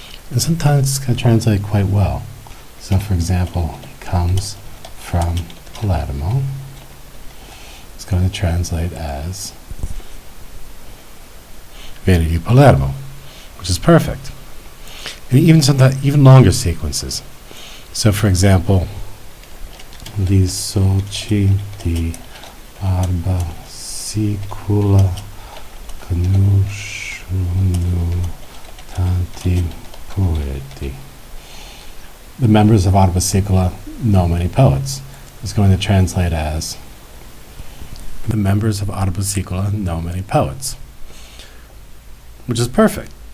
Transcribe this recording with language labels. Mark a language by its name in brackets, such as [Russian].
[English] And sometimes it's going to translate quite well. So for example, it comes from Palermo. It's going to translate as [Italian] Vieni di Palermo, [English] which is perfect. And even sometimes even longer sequences. So for example, [Italian] Gli soci di Barba Sicula conoscono tanti poeti. [English] The members of Barba Sicula know many poets. It's going to translate as the members of Barba Sicula know many poets, which is perfect.